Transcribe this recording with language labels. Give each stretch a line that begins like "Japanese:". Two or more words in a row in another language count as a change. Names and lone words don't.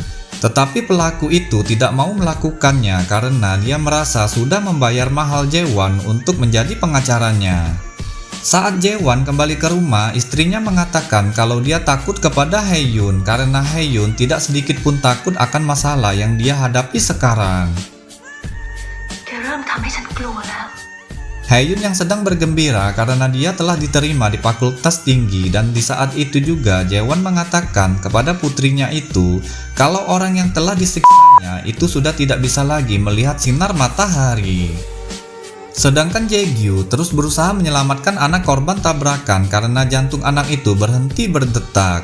Indonesian: Tetapi pelaku itu tidak mau melakukannya karena dia merasa sudah membayar mahal Jaewon untuk menjadi pengacaranya. Saat Jaewon kembali ke rumah, istrinya mengatakan kalau dia takut kepada Haeyoon karena Haeyoon tidak sedikit pun takut akan masalah yang dia hadapi sekarang.
Thai: แกเริ่มทำให้ฉันกลัวแล้ว
Indonesian: Haeyoon yang sedang bergembira karena dia telah diterima di fakultas tinggi, dan di saat itu juga Jaewon mengatakan kepada putrinya itu kalau orang yang telah disiksanya itu sudah tidak bisa lagi melihat sinar matahari. Sedangkan Jaegyu terus berusaha menyelamatkan anak korban tabrakan karena jantung anak itu berhenti berdetak.